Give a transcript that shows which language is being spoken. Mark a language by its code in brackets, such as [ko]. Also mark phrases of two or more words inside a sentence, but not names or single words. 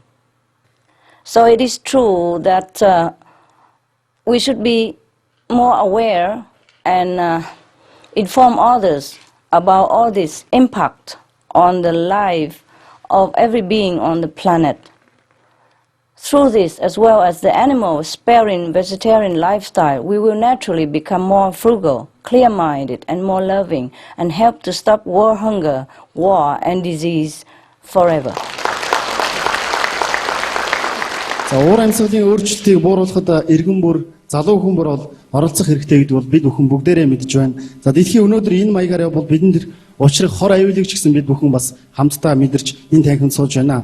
[en] So it is true that we should be more aware and inform others about all this impact on the life of every being on the planet. Through this, as well as the animal-sparing vegetarian lifestyle, we will naturally become more frugal, clear-minded, and more loving, and help to stop world hunger, war, and disease forever. [mn] За уур амьсгалын өөрчлөлтийг бууруулахад иргэн бүр, залуу хүн бүр бол оролцох хэрэгтэй гэдэг бол бид бүхэн бүгдээрээ мэдж байна. За дэлхийн өнөөдөр энэ маягаар явбал бидэнд учрах хор аюулыг ч гэсэн бид бүхэн бас хамтдаа мэдэрч энэ танхимд сууж байна.